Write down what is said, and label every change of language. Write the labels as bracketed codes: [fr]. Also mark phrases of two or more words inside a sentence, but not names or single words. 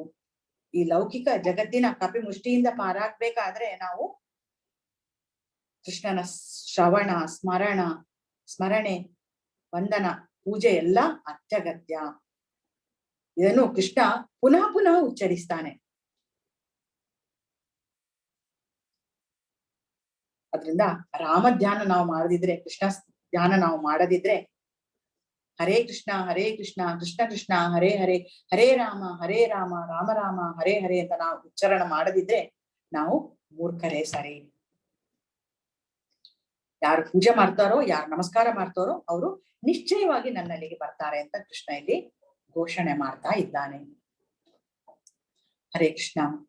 [kn] ಈ ಲೌಕಿಕ ಜಗತ್ತಿನ ಕಪಿ ಮುಷ್ಟಿಯಿಂದ ಪಾರಾಗ್ಬೇಕಾದ್ರೆ ನಾವು ಕೃಷ್ಣನ ಶ್ರವಣ, ಸ್ಮರಣೆ, ವಂದನ, ಪೂಜೆ ಎಲ್ಲ ಅತ್ಯಗತ್ಯ. ಇದನ್ನು ಕೃಷ್ಣ ಪುನಃ ಪುನಃ ಉಚ್ಚರಿಸ್ತಾನೆ. ಅದ್ರಿಂದ ರಾಮ ಧ್ಯಾನ ನಾವು ಮಾಡದಿದ್ರೆ, ಕೃಷ್ಣ ಧ್ಯಾನ ನಾವು ಮಾಡದಿದ್ರೆ, [sa] ಹರೇ ಕೃಷ್ಣ ಕೃಷ್ಣ ಕೃಷ್ಣ ಹರೇ ಹರೇ, ಹರೇ ರಾಮ ರಾಮ ರಾಮ ಹರೇ ಹರೇ [kn] ಅಂತ ನಾವು ಉಚ್ಚಾರಣ ಮಾಡದಿದ್ರೆ ನಾವು ಮೂರ್ಖರೇ ಸರಿ. ಯಾರು ಪೂಜೆ ಮಾಡ್ತಾರೋ, ಯಾರು ನಮಸ್ಕಾರ ಮಾಡ್ತಾರೋ ಅವರು ನಿಶ್ಚಯವಾಗಿ ನನ್ನಲ್ಲಿಗೆ ಬರ್ತಾರೆ ಅಂತ ಕೃಷ್ಣ ಇಲ್ಲಿ ಘೋಷಣೆ ಮಾಡ್ತಾ ಇದ್ದಾನೆ. [sa] ಹರೇ ಕೃಷ್ಣ.